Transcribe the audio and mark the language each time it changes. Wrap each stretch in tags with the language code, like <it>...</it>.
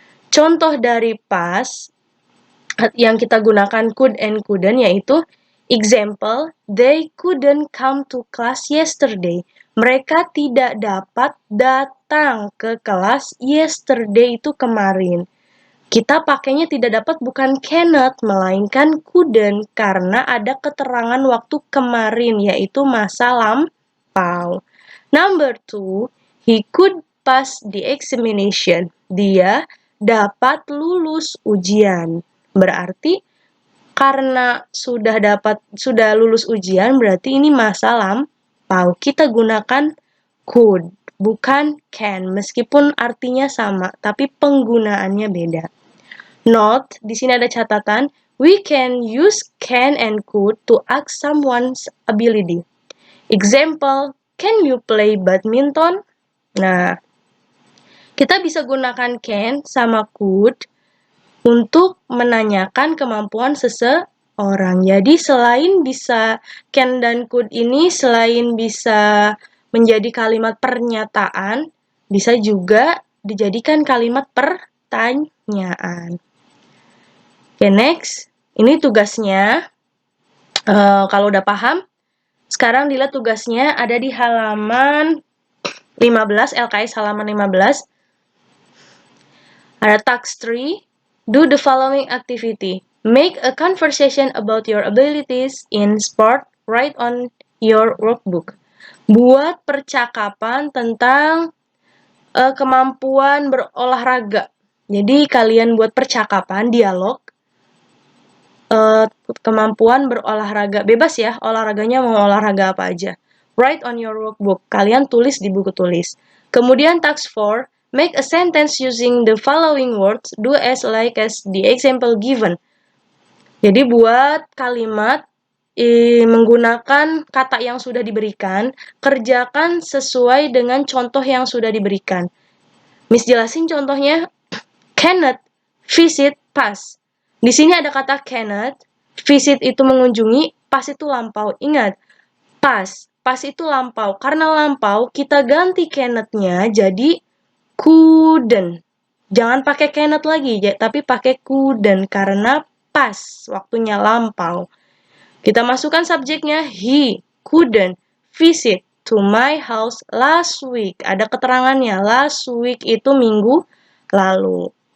<id>Contoh dari</id> <en>past</en> <id>yang kita gunakan</id> <en>could and couldn't</en> <id>yaitu</id> <en>example, they couldn't come to class yesterday.</en> <id>Mereka tidak dapat datang ke kelas yesterday itu kemarin. Kita pakainya tidak dapat bukan cannot, melainkan couldn't, karena ada keterangan waktu kemarin, yaitu masa lampau.</id> <en>Number 2, he could pass the examination.</en> <id>Dia dapat lulus ujian. Berarti, karena sudah lulus ujian, berarti ini masa lampau. Kita gunakan could, bukan can, meskipun artinya sama, tapi penggunaannya beda.</id> <en>Note,</en> <id>di sini ada catatan,</id> <en>we can use can and could to ask someone's ability. Example, can you play badminton?</en> <id>Nah, kita bisa gunakan can sama could untuk menanyakan kemampuan seseorang. Jadi selain bisa can dan could ini selain bisa menjadi kalimat pernyataan, bisa juga dijadikan kalimat pertanyaan. Oke, next. Ini tugasnya. Kalau udah paham, sekarang dilihat tugasnya ada di halaman 15, LKS halaman 15.</id> <en>Ada task 3, do the following activity. Make a conversation about your abilities in sport, write on your workbook.</en> <id>Buat percakapan tentang kemampuan berolahraga. Jadi kalian buat percakapan, dialog, kemampuan berolahraga. Bebas ya, olahraganya mau olahraga apa aja.</id> <en>Write on your workbook.</en> <id>Kalian tulis di buku tulis.</id> <en>Kemudian task 4, make a sentence using the following words. Do as like as the example given.</en> <id>Jadi buat kalimat menggunakan kata yang sudah diberikan, kerjakan sesuai dengan contoh yang sudah diberikan. Miss jelasin contohnya. Cannot, visit, pass. Di sini ada kata cannot, visit itu mengunjungi, pass itu lampau. Ingat, pass itu lampau. Karena lampau, kita ganti cannot-nya jadi couldn't. Jangan pakai cannot lagi, tapi pakai couldn't karena pass, waktunya lampau. Kita masukkan subjeknya,</id> <en>he couldn't visit to my house last week.</en> <id>Ada keterangannya, last week itu minggu lalu.</id>